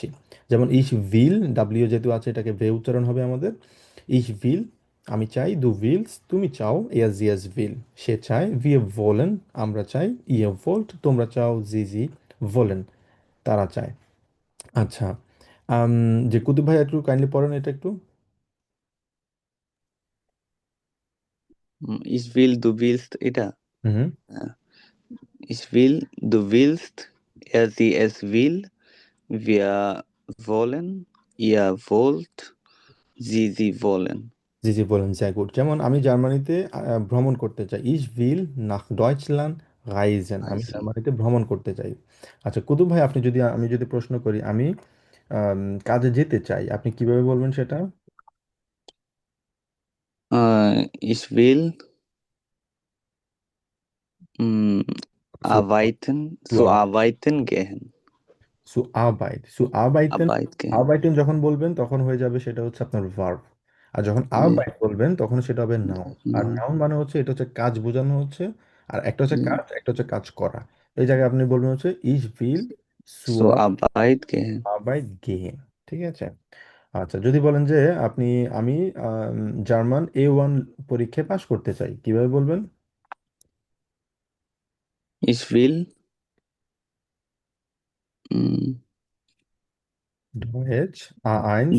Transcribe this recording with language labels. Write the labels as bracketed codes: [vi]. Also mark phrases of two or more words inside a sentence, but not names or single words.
[bn] যেমন [de] Ich will, [bn] ডাব্লিউ যেহেতু আছে এটাকে ভে উচ্চারণ হবে আমাদের। [de] Ich will, [bn] আমি চাই, [de] du willst, [bn] তুমি চাও, [de] er sie es will, [bn] সে চায়, [de] wir wollen, [bn] আমরা চাই, [de] ihr wollt, [bn] তোমরা চাও, [de] sie sie wollen, [bn] তারা চায়। আচ্ছা, আম, যে কুতুব ভাই একটু কাইন্ডলি পড়েন এটা একটু। [de] Ich will, du willst, [bn] এটা? হুম। হ্যাঁ। [de] Ich will, du willst, sie es will, wir wollen, ihr wollt, sie wollen. [bn] জি জি বলেন, [de] sehr gut। [bn] যেমন আমি জার্মানিতে ভ্রমণ করতে চাই, [de] Ich will nach Deutschland reisen, [bn] আমি Also, জার্মানিতে ভ্রমণ করতে চাই। আচ্ছা কুতুব ভাই, আপনি যদি, আমি যদি প্রশ্ন করি, আমি কাজে যেতে চাই, আপনি কিভাবে বলবেন সেটা? [de] ich will mh, সু zu arbeiten gehen. zu Arbeit, zu arbeiten. Arbeit gehen. [bn] আরবাইটেন যখন বলবেন তখন হয়ে যাবে সেটা হচ্ছে আপনার ভার্ব। আর যখন জি, আরবাইট বলবেন তখন সেটা হবে নাউন। আর no, নাউন মানে হচ্ছে এটা হচ্ছে কাজ বোঝানো হচ্ছে, আর একটা হচ্ছে জি, কাজ, একটা হচ্ছে কাজ করা। এই জায়গায় আপনি বলবেন হচ্ছে [de] Ich will zur Arbeit gehen. Arbeit gehen. [bn] ঠিক আছে। আচ্ছা, যদি বলেন যে আপনি, আমি জার্মান A1 পরীক্ষায় পাশ করতে চাই, কিভাবে বলবেন? [de] Ich will mh, ডয়েচ A1।